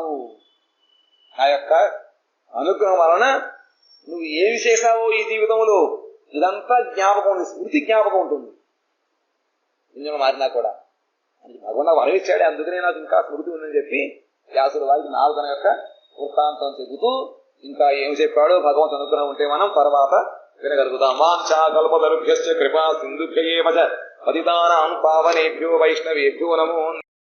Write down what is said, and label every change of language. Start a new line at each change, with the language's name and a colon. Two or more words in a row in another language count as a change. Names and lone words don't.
Telugu: నా యొక్క అనుగ్రహం వలన నువ్వు ఏమి చేశావో ఈ జీవితంలో ఇదంతా జ్ఞాపకం ఉంది, స్మృతి జ్ఞాపకం ఉంటుంది. ఇంజనం మారినా కూడా భగవంతుడు వరం ఇచ్చాడే, అందుకనే నాకు ఇంకా స్మృతి ఉందని చెప్పి వ్యాసుల వారికి నారదున యొక్క వృత్తాంతం చెబుతూ ఇంకా ఏమి చెప్పాడో భగవంతు అనుగ్రహం ఉంటే మనం తర్వాత వినగలుగుతాం.
Sanskrit: వాంఛా కల్పతరుభ్యశ్చ కృపా సింధుభ్య ఏవ చ పతితానాం పావనేభ్యో వైష్ణవేభ్యో నమో